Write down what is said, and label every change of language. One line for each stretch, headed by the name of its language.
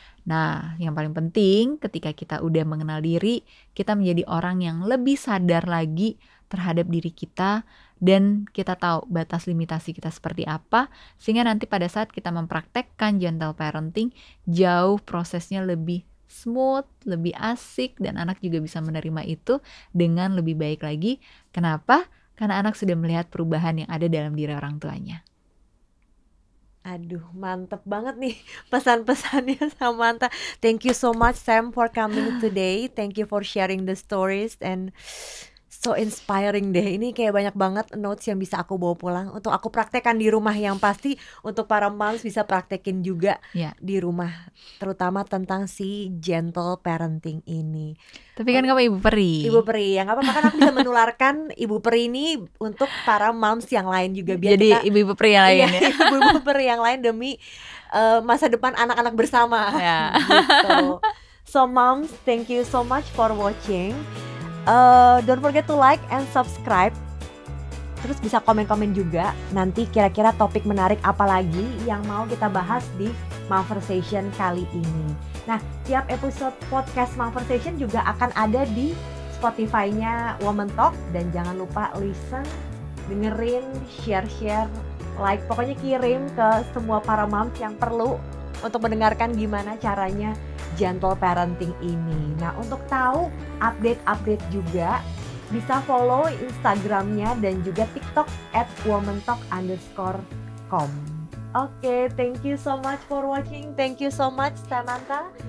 Indonesian: Nah, yang paling penting ketika kita udah mengenal diri, kita menjadi orang yang lebih sadar lagi terhadap diri kita, dan kita tahu batas limitasi kita seperti apa, sehingga nanti pada saat kita mempraktekkan gentle parenting, jauh prosesnya lebih smooth, lebih asik, dan anak juga bisa menerima itu dengan lebih baik lagi. Kenapa? Karena anak sudah melihat perubahan yang ada dalam diri orang tuanya. Aduh, mantep banget nih pesan-pesannya Samantha.
English: Thank you so much Sam for coming today. Thank you for sharing the stories and so inspiring deh.
Indonesian: Ini kayak banyak banget notes yang bisa aku bawa pulang untuk aku praktekkan di rumah. Yang pasti untuk para moms bisa praktekin juga di rumah, terutama tentang si gentle parenting ini. Tapi kan kamu ibu peri. Ibu peri, yang apa-apa kan aku bisa menularkan ibu peri ini untuk para moms yang lain juga, biar jadi kita, ibu-ibu peri yang lain ya. Ibu-ibu peri yang lain demi masa depan anak-anak bersama. Gitu.
English: So moms, thank you so much for watching. Don't forget to like and subscribe.
Indonesian: Terus bisa komen-komen juga nanti kira-kira topik menarik apa lagi yang mau kita bahas di Momversation kali ini. Nah, tiap episode podcast Momversation juga akan ada di Spotify-nya Woman Talk. Dan jangan lupa listen, dengerin, share, like. Pokoknya kirim ke semua para moms yang perlu untuk mendengarkan gimana caranya gentle parenting ini. Nah, untuk tahu update-update juga, bisa follow Instagramnya dan juga TikTok @womantalk_com.
English: Oke, thank you so much for watching. Thank you so much Samantha.